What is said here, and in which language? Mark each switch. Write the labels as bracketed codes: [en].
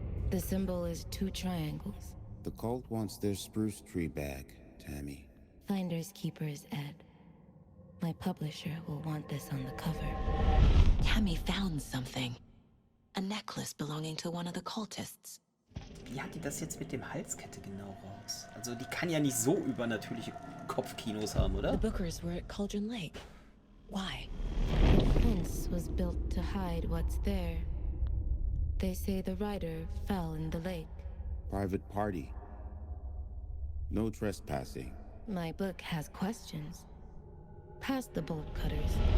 [en] The symbol is 2 triangles. The cult wants their spruce tree back, Tammy. Finders keepers, Ed. My publisher will want this on the cover. Tammy found something. A necklace belonging to one of the cultists. [de] Wie hat die das jetzt mit dem Halskette genau raus? Also die kann ja nicht so übernatürliche Kopfkinos haben, oder? [en] The Bookers were at Cauldron Lake. Why? The fence was built to hide what's there. They say the rider fell in the lake. Private party. No trespassing. My book has questions. Past the bolt cutters.